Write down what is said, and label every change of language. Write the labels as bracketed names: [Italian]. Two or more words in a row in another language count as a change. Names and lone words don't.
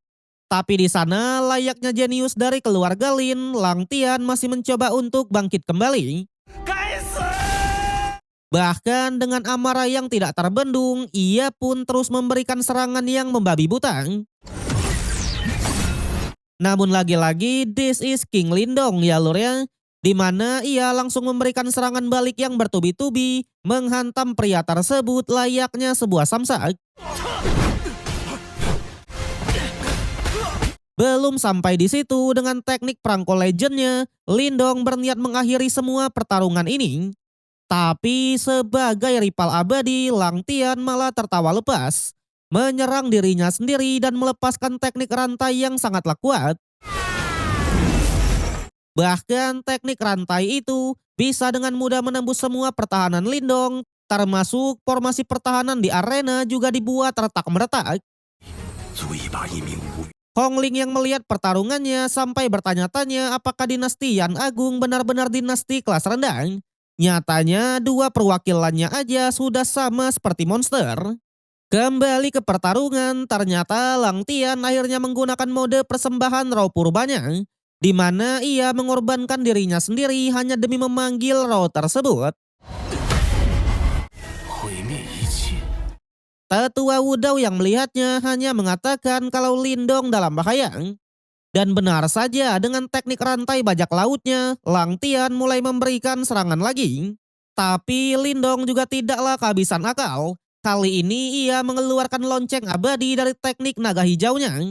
[Indonesian] Tapi di sana layaknya jenius dari keluarga Lin, Langtian masih mencoba untuk bangkit kembali. Bahkan dengan amarah yang tidak terbendung, ia pun terus memberikan serangan yang membabi buta. Namun lagi-lagi [English] this is King Lindong [Indonesian] ya lur ya. Di mana ia langsung memberikan serangan balik yang bertubi-tubi, menghantam pria tersebut layaknya sebuah samsak. Belum sampai di situ dengan teknik perangkol legendnya, Lindong berniat mengakhiri semua pertarungan ini. Tapi sebagai rival abadi, Langtian malah tertawa lepas. menyerang dirinya sendiri dan melepaskan teknik rantai yang sangatlah kuat. Bahkan teknik rantai itu bisa dengan mudah menembus semua pertahanan Lindong, termasuk formasi pertahanan di arena juga dibuat retak-meretak. [Chinese] 嘴巴一名无语。 [Indonesian] Hongling yang melihat pertarungannya sampai bertanya-tanya apakah dinasti Yan Agung benar-benar dinasti kelas rendah. Nyatanya dua perwakilannya aja sudah sama seperti monster. Kembali ke pertarungan, ternyata Lang Tian akhirnya menggunakan mode persembahan roh purbanya, di mana ia mengorbankan dirinya sendiri hanya demi memanggil roh tersebut. [Chinese] 毁灭一切。 [Indonesian] Tetua Wudao yang melihatnya hanya mengatakan kalau Lindong dalam bahaya. Dan benar saja dengan teknik rantai bajak lautnya, Lang Tian mulai memberikan serangan lagi. Tapi Lindong juga tidaklah kehabisan akal. Kali ini ia mengeluarkan lonceng abadi dari teknik naga hijaunya.